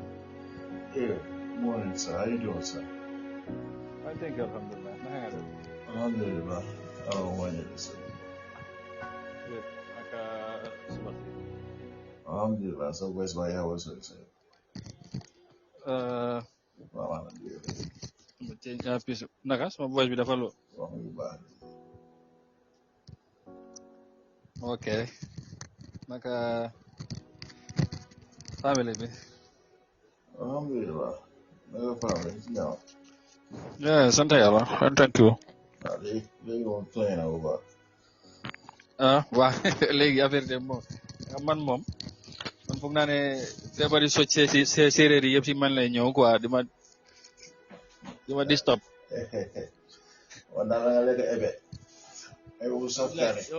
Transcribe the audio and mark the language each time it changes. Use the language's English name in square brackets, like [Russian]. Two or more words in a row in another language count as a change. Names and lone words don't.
[English] Yeah, morning sir, how you doing sir? I think Alhamdulillah. Naka [Wolof] Alhamdulillah. Wàññi la sir. [English] good. [Wolof] Naka suba si. Alhamdulillah sa voice baa yaa wasal sir. Waaw alhamdulillah. Ma change piece. Naka sama voice bi dafa low. Wax nga baax. [English] Okay. [Wolof] Naka family bi. Alhamdulillah. Naka famille si ñaaw. Yeah, sant yàlla. [English] Thank you. [Wolof] Waaw léegi moom tooy na bu baax. Waa léegi [French] affaire de [Wolof] moom man foog naa ne feebar yi socc séeréer yi yëpp si man lay ñëw quoi di ma disturb. Wan naa la nga lekk ebe. Ebe bu saf kaane.